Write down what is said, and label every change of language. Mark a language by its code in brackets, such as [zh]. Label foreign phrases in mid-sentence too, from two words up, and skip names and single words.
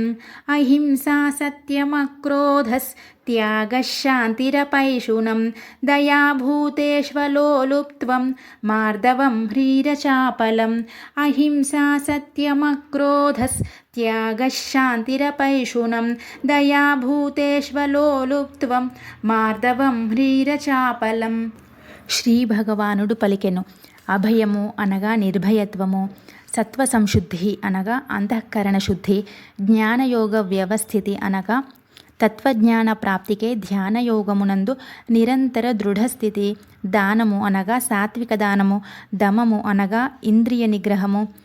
[sa] अहिंसा सत्यमक्रोधस्त्यागः शान्तिरपैशुनं दया भूतेष्वलोलुप्त्वं मार्दवं ह्रीरचापलम्. अहिंसा सत्यमक्रोधस्त्यागः शान्तिरपैशुनं दया భూతేష్వలోలుప్త్వం మార్దవం హ్రీరచాపలం. [te] శ్రీ భగవానుడు పలికెను. అభయము అనగా నిర్భయత్వము, సత్వ సంశుద్ధి అనగా అంతఃకరణ శుద్ధి, జ్ఞానయోగ వ్యవస్థితి అనగా తత్వజ్ఞాన ప్రాప్తికే ధ్యానయోగమునందు నిరంతర దృఢస్థితి, దానము అనగా సాత్విక దానము, దమము అనగా ఇంద్రియ నిగ్రహము,